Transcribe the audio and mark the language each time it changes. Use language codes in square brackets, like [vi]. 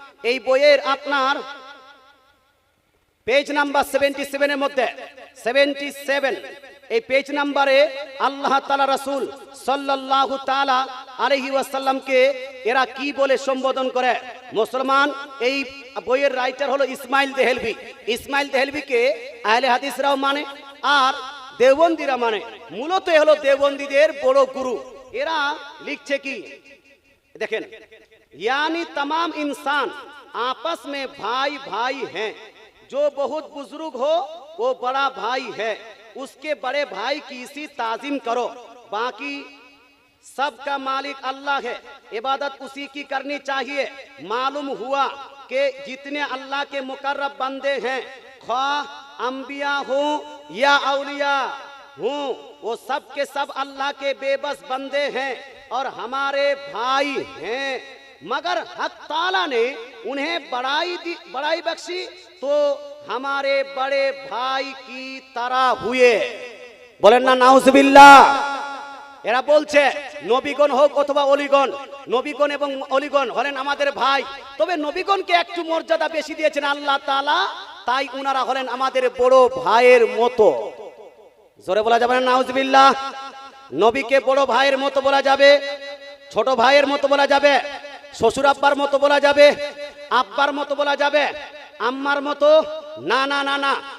[bn] এই বইয়ের আপনার পেজ নাম্বার 77 এর মধ্যে 77, এই পেজ নাম্বারে আল্লাহ তাআলা রাসূল সাল্লাল্লাহু তাআলা আলাইহি ওয়াসাল্লামকে এরা কি বলে সম্বোধন করে মুসলমান। এই বইয়ের রাইটার হলো ইসমাইল দেহলভি। ইসমাইল দেহলভিকে আহলে হাদিসরাও মানে আর দেওবন্দিরা মানে। মূলত এ হলো দেওবন্দীদের বড় গুরু। এরা লিখছে কি [hi] देखें, यानी तमाम इंसान आपस में भाई भाई हैं। जो बहुत बुजुर्ग हो वो बड़ा भाई है, उसके बड़े भाई की इसी ताजीम करो। बाकी सबका मालिक अल्लाह है, इबादत उसी की करनी चाहिए। मालूम हुआ कि जितने अल्लाह के मुकर्रब बंदे हैं, ख्वाह अंबिया हो या औलिया हूँ, वो सब के सब अल्लाह के बेबस बंदे हैं और हमारे भाई हैं। मगर हक ताला ने उन्हें बड़ाई बख्शी तो हमारे बड़े भाई की तरह हुए। बोलें ना नाउजुबिल्लाह। [bn] এরা বলছে নবীগণ হোক অথবা অলিগণ, নবীগণ এবং অলিগণ হলেন আমাদের ভাই। তবে নবীগণকে একটু মর্যাদা বেশি দিয়েছেন আল্লাহ তাআলা, তাই উনারা হলেন আমাদের বড় ভাইয়ের মতো। জোরে বলা যাবে না নাউজুবিল্লাহ। নবীকে বড় ভাইয়ের মতো বলা যাবে, ছোট ভাইয়ের মতো বলা যাবে, শ্বশুর আব্বার মতো বলা যাবে, আব্বার মতো বলা যাবে, আম্মার মতো না না না না।